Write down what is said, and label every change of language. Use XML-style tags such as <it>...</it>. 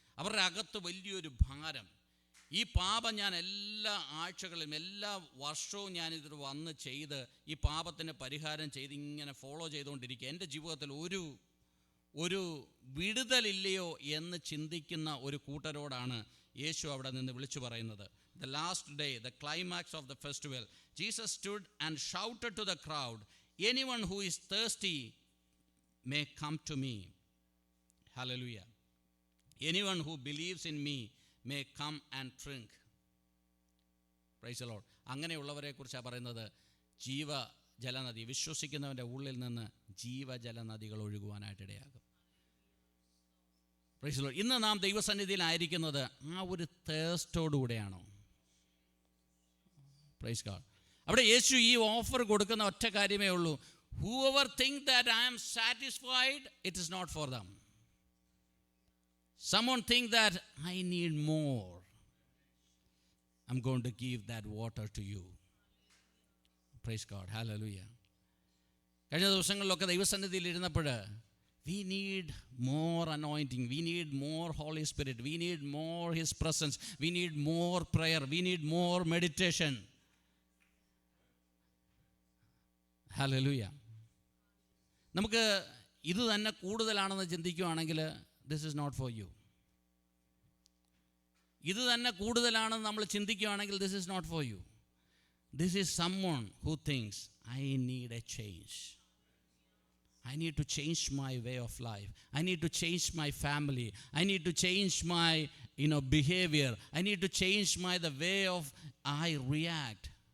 <ml>അവരുടെ അകത്ത് വലിയൊരു ഭാരം. ഈ പാപം ഞാൻ എല്ലാ ആഴ്ചകളിലും എല്ലാ വർഷവും ഞാനിത് വന്ന് ചെയ്ത് ഈ പാപത്തിന് പരിഹാരം ചെയ്ത് ഇങ്ങനെ ഫോളോ ചെയ്തുകൊണ്ടിരിക്കുക. എൻ്റെ ജീവിതത്തിൽ ഒരു വിടുതലില്ലയോ എന്ന് ചിന്തിക്കുന്ന ഒരു കൂട്ടരോടാണ് യേശു അവിടെ നിന്ന് വിളിച്ചു പറയുന്നത്.</ml> <en>The last day, the climax of the festival, Jesus stood and shouted to the crowd, anyone who is thirsty may come to me. Hallelujah. Anyone who believes in me may come and drink. Praise the Lord.</en> <ml>അങ്ങനെയുള്ളവരെ കുറിച്ചാണ് പറയുന്നത്. ജീവജലനദി, വിശ്വസിക്കുന്നവൻ്റെ ഉള്ളിൽ നിന്ന് ജീവജലനദികൾ ഒഴുകുവാനായിട്ടിടയാകും. Praise the Lord. ഇന്ന് നാം ദൈവസന്നിധിയിലായിരിക്കുന്നത് ആ ഒരു തേസ്റ്റോടുകൂടെയാണോ? Praise God. അവിടെ യേശു ഈ ഓഫർ കൊടുക്കുന്ന ഒറ്റ കാര്യമേ ഉള്ളൂ.</ml> <en>whoever think that I am satisfied, it is not for them. Someone think that I need more. I'm going to give that water to you. Praise God. Hallelujah.</en> <ml>കഴിഞ്ഞ ദിവസങ്ങളിലൊക്കെ ദൈവസന്നിധിയിൽ ഇരുന്നപ്പോൾ</ml> <en>we need more anointing. We need more Holy Spirit. We need more His presence. We need more prayer. We need more meditation. Hallelujah.</en> <ml>നമുക്ക് ഇത് തന്നെ കൂടുതലാണെന്ന് ചിന്തിക്കുകയാണെങ്കിൽ</ml> <en>this is not for you.</en> <ml>ഇത് തന്നെ കൂടുതലാണെന്ന് നമ്മൾ ചിന്തിക്കുകയാണെങ്കിൽ</ml> <en>this is not for you. This is someone who thinks I need a change. I need to change my way of life. I need to change my family. I need to change my behavior. I need to change the way of I react.</en>